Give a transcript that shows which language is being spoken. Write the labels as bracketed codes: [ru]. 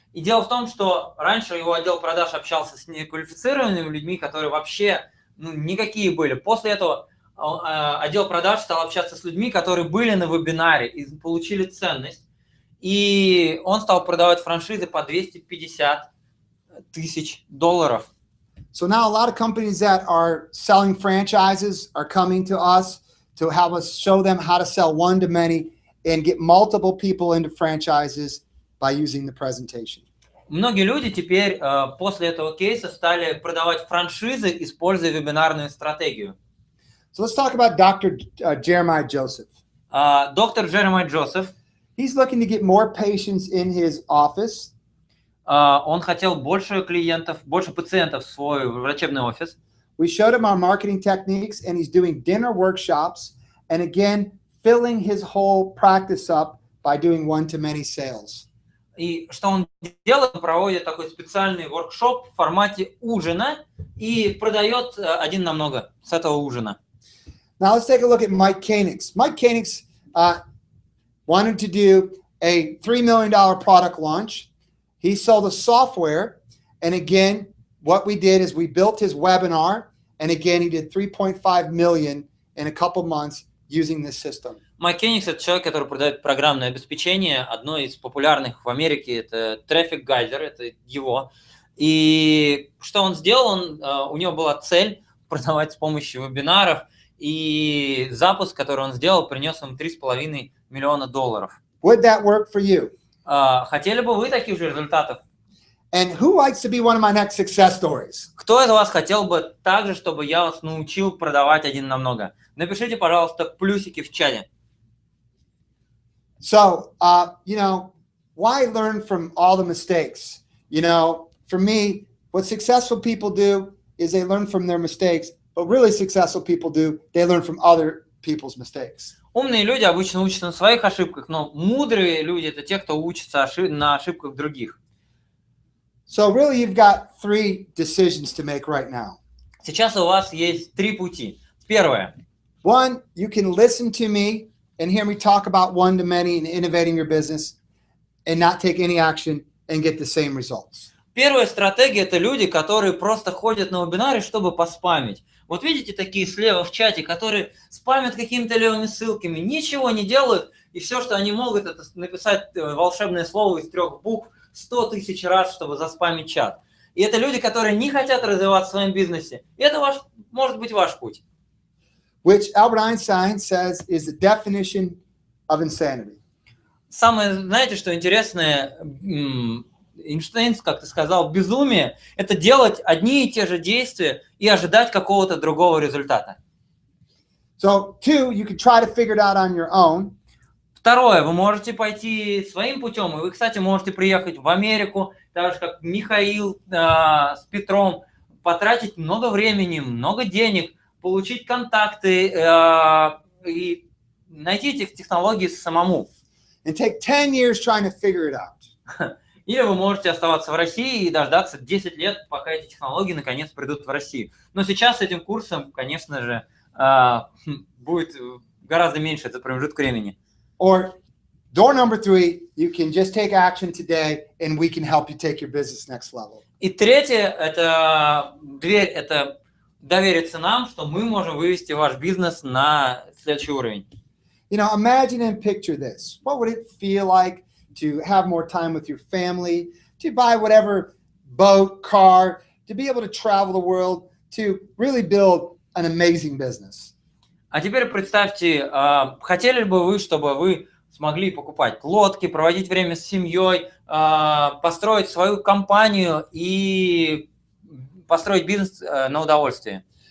[ru] И дело в том, что раньше его отдел продаж общался с неквалифицированными людьми, которые вообще никакие были. После этого отдел продаж стал общаться с людьми, которые были на вебинаре и получили ценность. И он стал продавать франшизы по $250,000. [en] So now a lot of companies that are selling franchises are coming to us to have us show them how to sell one-to-many and get multiple people into franchises by using the presentation. [ru] Многие люди теперь после этого кейса стали продавать франшизы, используя вебинарную стратегию. [en] So let's talk about Dr. Jeremiah Joseph. [ru] Доктор Джеремай Джозеф. [en] He's looking to get more patients in his office. [ru] Он хотел больше клиентов, больше пациентов в свой врачебный офис. [en] We showed him our marketing techniques, and he's doing dinner workshops, and again, filling his whole practice up by doing one-to-many sales. [ru] И что он делает? Он проводит такой специальный воркшоп в формате ужина и продает один на много с этого ужина. [en] Now let's take a look at Mike Koenigs. Mike Koenigs wanted to do a $3 million product launch. He sold a software, and again, what we did is we built his webinar, and again, he did $3.5 million in a couple months using this system. [ru] Майк Кенигс – это человек, который продает программное обеспечение. Одно из популярных в Америке – это Traffic Geyser, это его. И что он сделал? У него была цель продавать с помощью вебинаров, и запуск, который он сделал, принес ему $3,5 миллиона. [en] Would that work for you? [ru] Хотели бы вы таких же результатов? [en] And who likes to be one of my next success stories? [ru] Кто из вас хотел бы так же, чтобы я вас научил продавать один на много? Напишите, пожалуйста, плюсики в чате. [en] So, why learn from all the mistakes? For me, what successful people do is they learn from their mistakes, but really successful people do, they learn from other people's mistakes. [ru] Умные люди обычно учатся на своих ошибках, но мудрые люди – это те, кто учится на ошибках других. [en] So really, you've got 3 decisions to make right now. [ru] Сейчас у вас есть 3 пути. Первое. [en] One, you can listen to me and hear me talk about one-to-many and innovating your business and not take any action and get the same results. [ru] Первая стратегия – это люди, которые просто ходят на вебинары, чтобы поспамить. Вот видите такие слева в чате, которые спамят какими-то левыми ссылками, ничего не делают, и все, что они могут, это написать волшебное слово из 3 букв 100 тысяч раз, чтобы заспамить чат. И это люди, которые не хотят развиваться в своем бизнесе. И это может быть ваш путь. [en] Which Albert Einstein says is the definition of insanity. [ru] Самое, знаете, что интересное, Эйнштейн, как ты сказал, безумие – это делать одни и те же действия и ожидать какого-то другого результата. [en] So, 2, you can try to figure it out on your own. [ru] Второе, вы можете пойти своим путем, и вы, кстати, можете приехать в Америку, так же, как Михаил с Петром, потратить много времени, много денег, получить контакты и найти эти технологии самому. [en] And take 10 years trying to figure it out. [ru] Или вы можете оставаться в России и дождаться 10 лет, пока эти технологии наконец придут в Россию. Но сейчас с этим курсом, конечно же, будет гораздо меньше этот промежуток времени. [en] Or door number 3, you can just take action today and we can help you take your business next level. [ru] И третье, это дверь, это довериться нам, что мы можем вывести ваш бизнес на следующий уровень. [en] You know, imagine and picture this. What would it feel like to have more time with your family, to buy whatever boat, car, to be able to travel the world, to really build an amazing business? [ru] А теперь представьте, хотели бы вы, чтобы вы смогли покупать лодки, проводить время с семьей, построить свою компанию и построить бизнес на удовольствие.